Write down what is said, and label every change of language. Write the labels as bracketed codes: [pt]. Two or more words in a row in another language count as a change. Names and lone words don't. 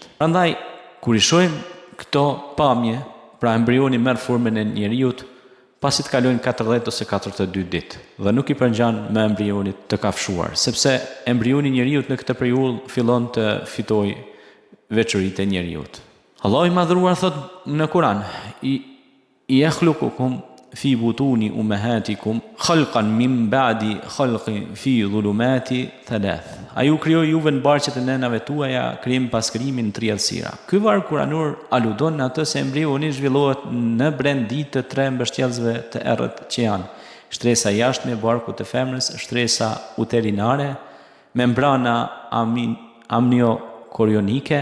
[sq] Prandaj, kur i shohim këto pamje, pra embrioni merr formën e njeriut pasi të kalojnë 40 ose 42 ditë dhe nuk i përngjan me embrionit të kafshuar, sepse embrioni i njeriut në këtë periudhë fillon të fitojë veçoritë e njeriut. Allahu i madhruar thot në Kur'an: "I [ar] يخلقكم في بطون أمهاتكم خلقا من بعد خلق في ظلمات ثلاث." [sq] Ai u krijoi juve në barqet e nënave tuaja, krijim pas krijimin në 3 errësira. Ky varg kuranor aludon në atë se embrioni zhvillohet në brendi të 3 mbështjellësve të errët që janë shtresa jashtme e barkut të femrës, shtresa uterinare, membrana amniokorionike.